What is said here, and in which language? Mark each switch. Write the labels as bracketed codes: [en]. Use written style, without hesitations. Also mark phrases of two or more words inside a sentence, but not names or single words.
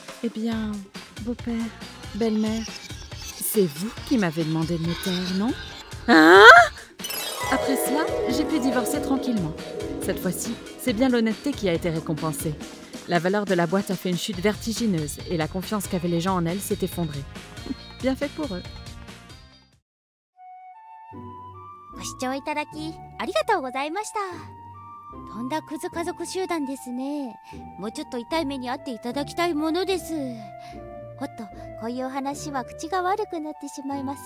[fr] Eh bien, beau-père, belle-mère, c'est vous qui m'avez demandé de me taire, non? Hein? Après cela, j'ai pu divorcer tranquillement. Cette fois-ci, c'est bien l'honnêteté qui a été récompensée. La valeur de la boîte a fait une chute vertigineuse et la confiance qu'avaient les gens en elle s'est effondrée. Bien fait pour eux. [ja] ご視聴いただきありがとうございました。とんだクズ家族集団ですね。もうちょっと痛い目に遭っていただきたいものです。おっと、こういうお話は口が悪くなってしまいます。